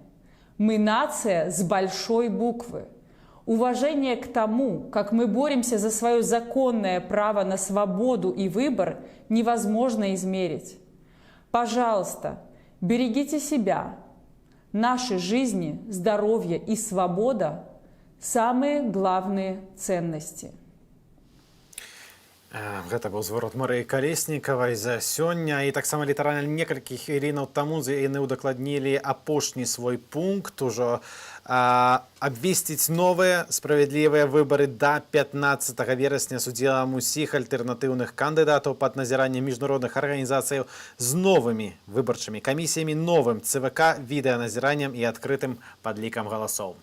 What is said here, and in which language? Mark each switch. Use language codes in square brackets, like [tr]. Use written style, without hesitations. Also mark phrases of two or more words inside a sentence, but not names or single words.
[ru] Мы нация с большой буквы. Уважение к тому, как мы боремся за свое законное право на свободу и выбор, невозможно измерить. Пожалуйста, берегите себя. Наши жизни, здоровье и свобода – самые главные ценности. [be] Гэта быў зварот Марыі Калеснікавай за сёння. І таксама літаральна некалькі хвілінаў таму яны ўдакладнілі апошні свой пункт ужо абвесціць новыя справядлівыя выбары да 15 верасня з удзелам усіх альтэрнатыўных кандыдатаў пад назіраннем міжнародных арганізацыяў з новымі выбарчымі камісіямі, новым ЦВК, відэаназіраннем і адкрытым падлікам галасоў.